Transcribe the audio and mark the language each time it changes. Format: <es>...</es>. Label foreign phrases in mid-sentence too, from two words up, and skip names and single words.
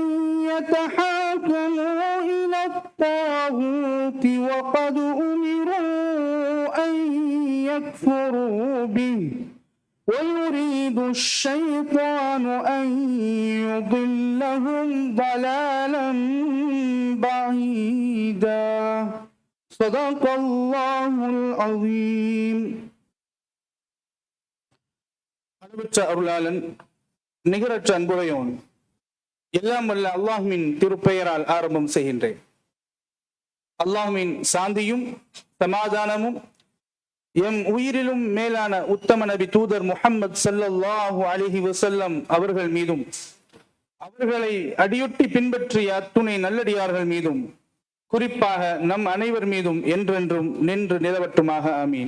<ar>يتحاكموا إلى الطاغوت وقد أمروا أن يكفروا به ويريد الشيطان أن يضلهم ضلالا بعيدا صدق الله العظيم.</ar> <ta>அளவற்ற அருளாளன் நிகரற்ற அன்புடையோன் எல்லாம் வல்ல அல்லாஹ்வின் திருப்பெயரால் ஆரம்பம் செய்கின்றேன். அல்லாஹ்வின் சாந்தியும் சமாதானமும் எம் உயிரிலும் மேலான உத்தம நபி தூதர் முஹம்மது</ta> <ar>صلى الله عليه وسلم</ar> <ta>அவர்கள் மீதும் அவர்களை அடியொட்டி பின்பற்றிய அத்துணை நல்லடியார்கள் மீதும் குறிப்பாக நம் அனைவர் மீதும் என்றென்றும் நின்று நிலவட்டுமாக ஆமீன்.</ta>